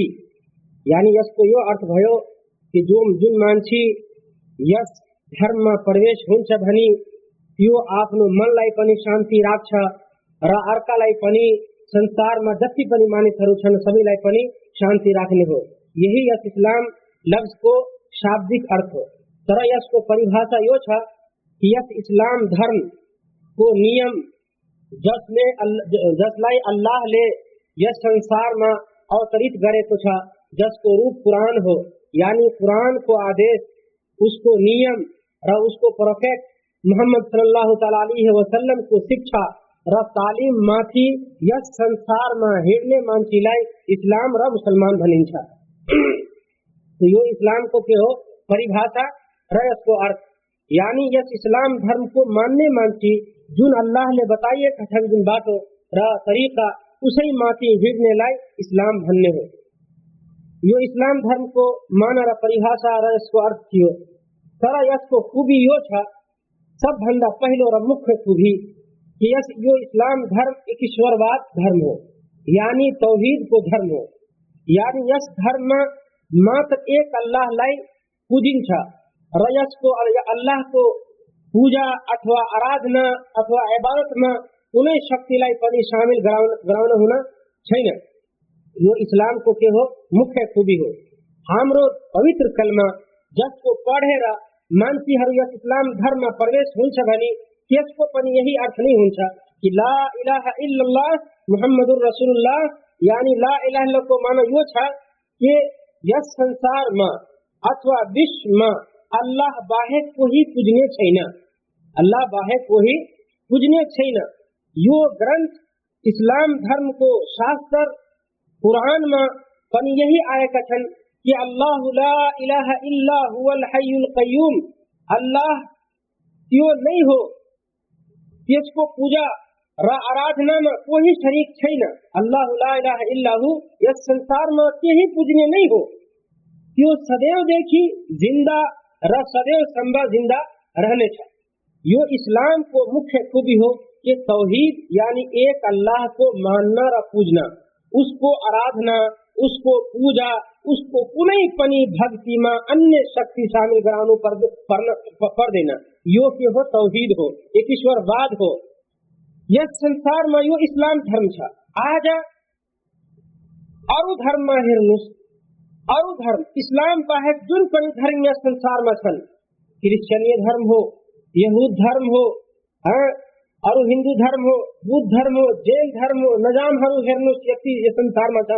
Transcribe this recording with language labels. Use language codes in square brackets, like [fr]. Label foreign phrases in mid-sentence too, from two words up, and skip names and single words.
[ne] यानी यसको यो अर्थ भयो कि जुन मान्छे यस धर्ममा प्रवेश हुन्छ भनी यो आफ्नो मनलाई पनि शान्ति राख्छ र अर्कालाई पनि संसारमा जति पनि मानिसहरू छन् सबैलाई पनि शान्ति राख्ने हो। यही यस इस्लाम लफ्ज को शाब्दिक अर्थ हो। तर यसको परिभाषा यो छ कि यस इस्लाम धर्म को नियम जसलाई अल्लाहले यस संसारमा अवतरित गरेको छ, जसको रूप कुरान हो, यानी कुरान को आदेश, उसको नियम र उसको प्रोफेट मोहम्मद [ar] صلى الله تعالى عليه وسلم [ne] को शिक्षा र तालिम माथि यस संसारमा हिँड्ने मान्छेलाई इस्लाम र मुसलमान भनिन्छ। तो यो इस्लाम को के हो परिभाषा र यसको अर्थ, यानी यस इस्लाम धर्म को मान्ने मान्छे जुन अल्लाहले बताइएका छन् जुन बाटो र तरिका उसै माथि हिँड्नेलाई इस्लाम भन्ने हो। यो इस्लाम धर्म को माना र परिभाषा र यसको अर्थ थियो। तर यसको खूबी यो छ, सबभन्दा पहिलो र मुख्य खूबी कि यो इस्लाम धर्म एक ईश्वरवाद धर्म हो, यानी तौहीद को धर्म हो। यानी यस धर्ममा मात्र एक अल्लाहलाई पूजिन्छ र यसको अल्लाह को पूजा अथवा आराधना अथवा इबादतमा कुनै शक्तिलाई पनि सामेल गराउन हुन छैन। यो इस्लाम को के हो मुख्य खूबी हो। हाम्रो पवित्र कलमा जसको पढेर मान्छेहरू यस इस्लाम धर्ममा प्रवेश हुन्छ भने त्यसको पनि यही अर्थ नै हुन्छ कि [ar] لا إله إلا الله محمد رسول الله, [ne] यानी [ar] لا إله إلا الله [ne] को माना यो छ कि यस संसारमा अथवा विश्वमा अल्लाह बाहेक कोही पूजने छैन, अल्लाह बाहेक कोही पूजने छैन। यो ग्रन्थ इस्लाम धर्म को शास्त्र कुरानमा पनि यही आएका छन् कि [ar] الله لا إله إلا هو الحي القيوم, [ne] अल्लाह त्यो नै हो, त्यसको पूजा र आराधनामा कोही शरीक छैन। [ar] الله لا إله إلا هو, [ne] यस संसारमा त्यही पूजने नै हो, त्यो सदैवदेखि जिन्दा र सदैवसम्म जिन्दा रहनेछ। यो इस्लाम को मुख्य खूबी हो कि तौहीद यानी एक अल्लाह को मानना र पूजना, उसको आराधना, उसको पूजा, उसको कुनै पनि भक्तिमा अन्य शक्ति शामिल गराउनु पर्दैन। यो के हो तौहीद हो, एक ईश्वरवाद हो। यस संसारमा यो इस्लाम धर्म छ। आज अरु धर्ममा हेर्नुस्, अरु धर्म इस्लाम बाहेक जुन पनि धर्म यस संसारमा छन्, क्रिश्चियन धर्म हो, यहूद धर्म हो, अरु हिन्दू धर्म हो, बुद्ध धर्म हो, जैन धर्म हो, नजामहरू हेर्नुस् यति यस संसारमा छन्।